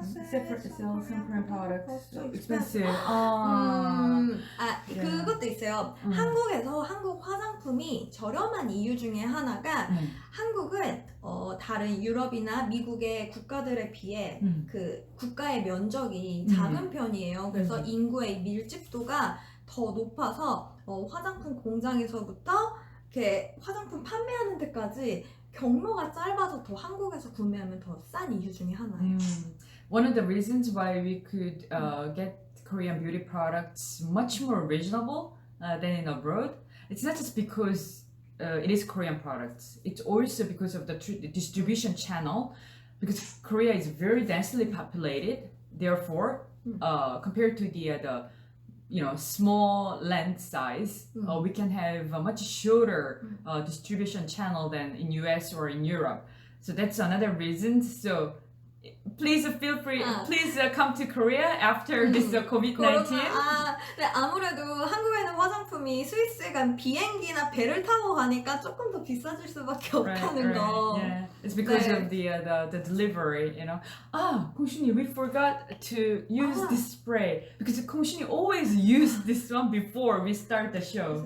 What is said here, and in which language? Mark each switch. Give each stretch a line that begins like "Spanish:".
English: Separate sales and Korean products. so expensive. Yeah.
Korean: 그것도 있어요. 한국에서 한국 화장품이 저렴한 이유 중에 하나가 한국은 다른 유럽이나 미국의 국가들에 비해 그 국가의 면적이 작은 편이에요. 그래서 인구의 밀집도가 더 높아서 화장품 공장에서부터 이렇게 화장품 판매하는 데까지 경로가 짧아서 더 한국에서 구매하면 더 싼 이유 중에 하나예요.
English: One of the reasons why we could get Korean beauty products much more reasonable than in abroad, it's not just because it is Korean products. It's also because of the distribution channel. Because Korea is very densely populated, therefore, compared to the small land size, we can have a much shorter distribution channel than in US or in Europe. So that's another reason. So please feel free. Please come to Korea after this COVID-19.
Korean: 네, 아무래도 한국에는 화장품이 스위스 간 비행기나 배를 타고 가니까 조금 더 비싸질 수밖에 없다는 거.
English: Yeah, it's because of the delivery. 공신이, we forgot to use this spray because 공신이 always use this one before we start the show.